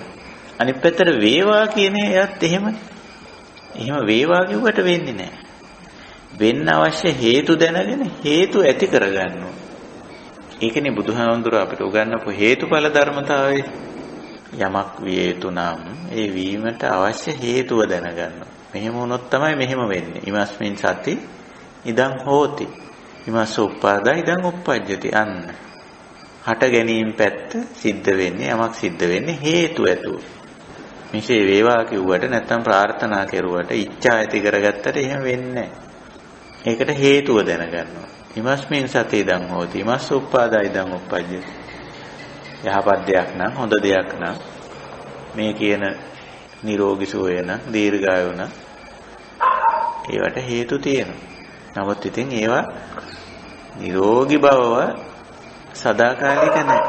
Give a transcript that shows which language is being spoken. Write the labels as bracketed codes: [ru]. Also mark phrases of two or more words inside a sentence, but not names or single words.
[si] අනිත් පැත්තට වේවා කියන එයත් එහෙමනේ. එහෙම වේවා කිව්වට වෙන්නේ නැහැ. වෙන්න අවශ්‍ය හේතු දැනගෙන හේතු ඇති කරගන්න ඕන. ඒකනේ බුදුහාමුදුරුවෝ අපිට උගන්වපු හේතුඵල ධර්මතාවය. යමක් විය යුතු නම් ඒ වීමට අවශ්‍ය හේතුව දැනගන්න. මෙහෙම වුණොත් තමයි මෙහෙම වෙන්නේ. [pi] ඉමස්මින් සති ඉදං හෝති. ඉමස්ස උප්පාදා ඉදං උප්පජ්ජති. [si] අන්න. හට ගැනීම පැත්ත සිද්ධ වෙන්නේ යමක් සිද්ධ වෙන්නේ හේතු ඇතුව. මිසේ වේවා කිව්වට නැත්තම් ප්‍රාර්ථනා කෙරුවට ඉච්ඡා ඇති කරගත්තට එහෙම වෙන්නේ නැහැ. ඒකට හේතුව දැනගන්නවා. [pi] ඉමස්මින් සති ඉදං හෝති. ඉමස්ස උප්පාදා ඉදං උප්පජ්ජති. [si] යහපත් දෙයක් නම් හොඳ දෙයක් නම් මේ කියන නිරෝගී සුවය නම් දීර්ඝායු නම් ඒවට හේතු තියෙනවා. නමුත් ඉතින් ඒවා නිරෝගී බවව සදාකාලික නැහැ.